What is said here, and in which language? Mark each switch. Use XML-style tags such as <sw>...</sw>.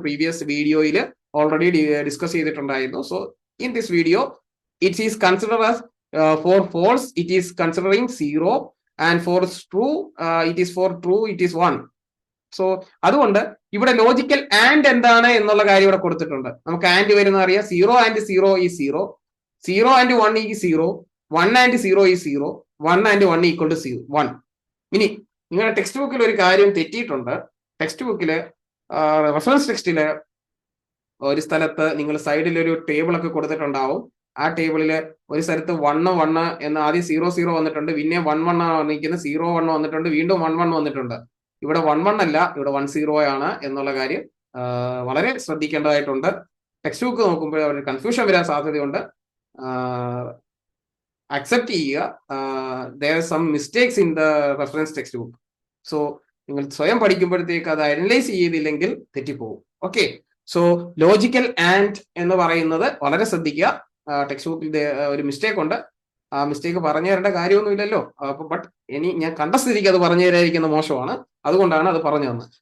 <ml>Previous വീഡിയോയിൽ already discuss ചെയ്തിട്ടുണ്ടായിരുന്നു.</ml> <en>So in this video it is consider as for false it is considering 0, and for true it is 1.</en> <ml>So അതുകൊണ്ട് ഇവിടെ logical and എന്താണ് എന്നുള്ള കാര്യം ഇവിടെ കൊടുത്തിട്ടുണ്ട്. നമുക്ക് ആൻഡ് വരുന്ന അറിയാം.</ml> <en>0 and 0 is 0, 0 and 1 is 0, 1 and 0 is 0, 1 and 1 equal to 1.</en> <ml>ഇനി നിങ്ങളുടെ ടെക്സ്റ്റ് ബുക്കിൽ ഒരു കാര്യം തെറ്റിയിട്ടുണ്ട്. ടെക്സ്റ്റ് ബുക്കില് റെഫറൻസ് ടെക്സ്റ്റില് ഒരു സ്ഥലത്ത് നിങ്ങൾ സൈഡിൽ ഒരു ടേബിൾ ഒക്കെ കൊടുത്തിട്ടുണ്ടാവും. ആ ടേബിളില് ഒരു സ്ഥലത്ത് 1 1 എന്ന് ആദ്യം 0 0 വന്നിട്ടുണ്ട്, പിന്നെ 1 1 വന്നിരിക്കുന്നത്, 0 1 വന്നിട്ടുണ്ട്, വീണ്ടും 1 1 വന്നിട്ടുണ്ട്. ഇവിടെ 1 1 അല്ല, ഇവിടെ 1 0 ആണ് എന്നുള്ള കാര്യം വളരെ ശ്രദ്ധിക്കേണ്ടതായിട്ടുണ്ട്. ടെക്സ്റ്റ് ബുക്ക് നോക്കുമ്പോൾ ഒരു കൺഫ്യൂഷൻ വരാൻ സാധ്യതയുണ്ട്. അക്സെപ്റ്റ് ചെയ്യുക.</ml> <en>there are some mistakes in the reference textbook. So</en> <ml>നിങ്ങൾ സ്വയം പഠിക്കുമ്പോഴത്തേക്ക് അത് അനലൈസ് ചെയ്തില്ലെങ്കിൽ തെറ്റിപ്പോകും. ഓക്കെ, സോ ലോജിക്കൽ ആൻഡ് എന്ന് പറയുന്നത് വളരെ ശ്രദ്ധിക്കുക. ടെക്സ്റ്റ് ബുക്കിൽ ഒരു മിസ്റ്റേക്ക് ഉണ്ട്. ആ മിസ്റ്റേക്ക് പറഞ്ഞു തരേണ്ട കാര്യമൊന്നുമില്ലല്ലോ. അപ്പൊ ബട്ട് ഇനി ഞാൻ കണ്ട സ്ഥിതിക്ക് അത് പറഞ്ഞു തരാതിരിക്കുന്ന മോശമാണ്, അതുകൊണ്ടാണ് അത് പറഞ്ഞു തന്നത്.</ml>